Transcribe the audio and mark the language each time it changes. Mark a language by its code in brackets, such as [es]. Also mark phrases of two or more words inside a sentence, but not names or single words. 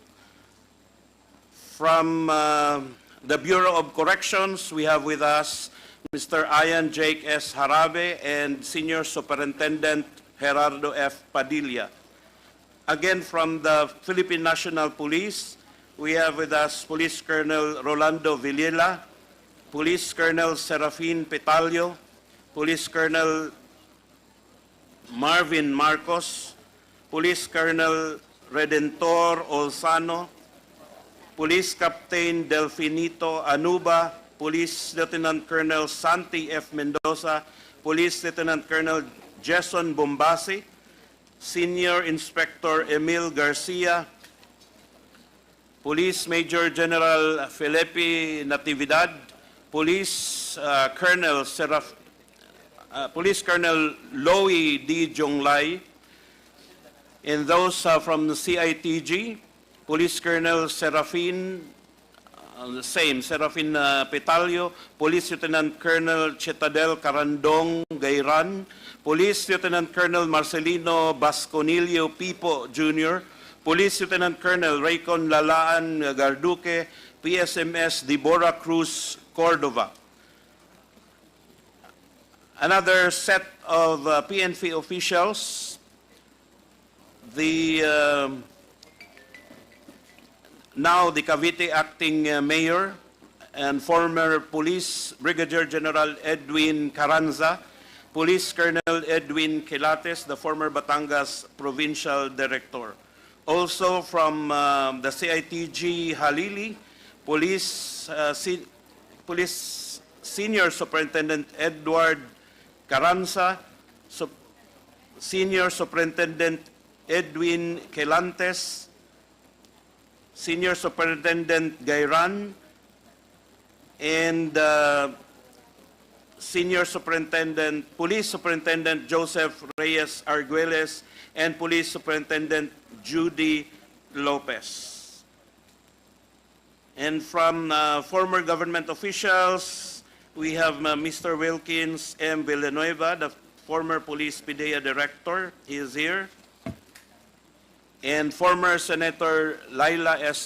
[en] From the Bureau of Corrections, we have with us Mr. Ian Jake S. Harabe and Senior Superintendent Gerardo F. Padilla. Again, from the Philippine National Police, we have with us Police Colonel Rolando Villela, Police Colonel Serafin Petalio, Police Colonel Marvin Marcos, Police Colonel Redentor Olsano, Police Captain Delfinito Anuba, Police Lieutenant Colonel Santi F. Mendoza, Police Lieutenant Colonel Jason Bombasi, Senior Inspector Emil Garcia, Police Major General Felipe Natividad, Police Colonel Loie D. Jonglay, and those from the CITG, Police Colonel Serafin Petalio, Police Lieutenant Colonel Chetadel Carandong Gayran, Police Lieutenant Colonel Marcelino Basconilio Pipo Jr., Police Lieutenant Colonel Raycon Lalaan Garduque, PSMS Deborah Cruz Cordova. Another set of PNP officials, now the Cavite Acting Mayor and former Police Brigadier General Edwin Carranza, Police Colonel Edwin Quilates, the former Batangas Provincial Director. Also from the CITG Halili, Police Senior Superintendent Edward Carranza, Senior Superintendent Edwin Quelantes, Senior Superintendent Gayran, and Senior Superintendent, Police Superintendent Joseph Reyes Arguelles, and Police Superintendent Judy Lopez. And from former government officials, we have Mr. Wilkins M. Villanueva, the former Police PDEA Director. He is here. And former Senator Laila S.